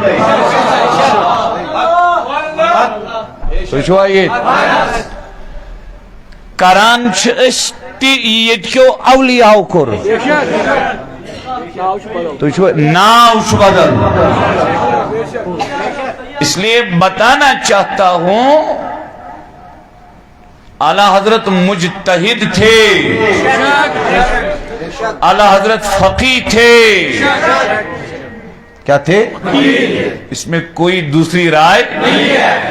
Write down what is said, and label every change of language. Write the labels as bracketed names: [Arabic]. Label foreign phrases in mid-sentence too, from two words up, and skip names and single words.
[Kashmiri] تُہۍ چھُوا ییٚتہِ کران چھِ أسۍ تہِ ییٚتہِ کیو اولیاو کوٚر. تُہۍ چھُوا ناو چھُ بدل [Urdu] اس لیے بتانا چاہتا ہوں اعلیٰ حضرت مجتہد تھے اعلیٰ حضرت فقیہ تھے. کیا تھے؟ اس میں کوئی دوسری رائے نہیں ہے.